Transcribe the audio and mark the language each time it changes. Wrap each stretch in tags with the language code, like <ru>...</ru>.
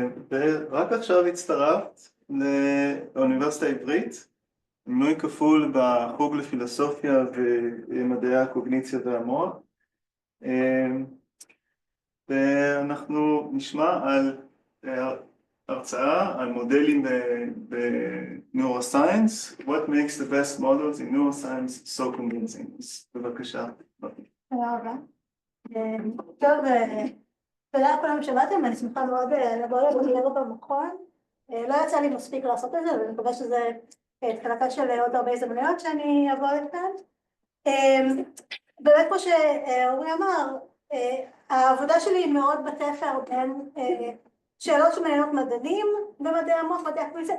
<he>ורק עכשיו הצטרפת לאוניברסיטה העברית, מינוי כפול בחוג לפילוסופיה ומדעי הקוגניציה והמוח. ואנחנו נשמע על הרצאה על מודלים ב-neuroscience.</he> <en>What makes the best models in neuroscience so convincing?</en> <he>בבקשה. תודה רבה. טוב, תודה לכולם שבאתם, אני שמחה מאוד לבוא לדבר במכון. לא יצא לי מספיק לעשות את זה, ואני מקווה שזה תחילתה של עוד הרבה הזדמנויות שאני אבוא לכאן. באמת כמו שאורי אמר, העבודה שלי היא מאוד בתפר בין שאלות שמעניינות מדענים במדעי המוח, מדעי הקוגניציה.</he>